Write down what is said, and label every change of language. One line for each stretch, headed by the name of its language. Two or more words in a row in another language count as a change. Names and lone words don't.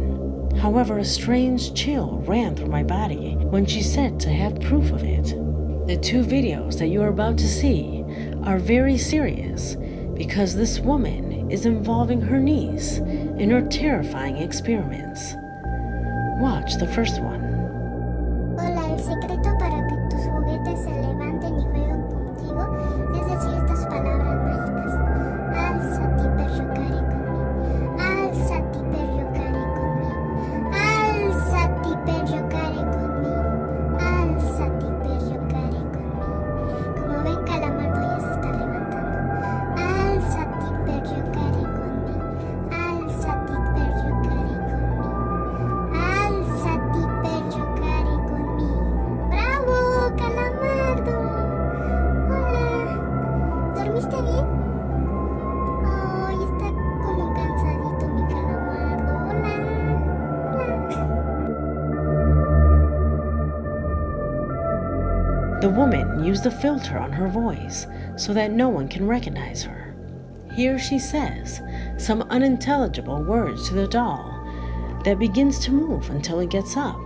English: However, a strange chill ran through my body when she said to have proof of it. The 2 videos that you are about to see are very serious because this woman is involving her niece in her terrifying experiments. Watch the first one.
Spanish: Hola, el secreto para que tus juguetes se levanten y jueguen contigo es decir estas palabras mágicas.
Italian: Alzati per giocare con me. Alzati per giocare con me. Alzati per giocare con me. Alzati per giocare con me.
Spanish: Como ven, Calamardo ya se está levantando.
Italian: Alzati per giocare con me. Alzati per giocare con me. Alzati per giocare con me.
Spanish: ¡Bravo, Calamardo! Hola. ¿Dormiste bien? Ay, está como cansadito mi Calamardo. Hola.
English: The woman used a filter on her voice so that no one can recognize her. Here she says some unintelligible words to the doll that begins to move until it gets up.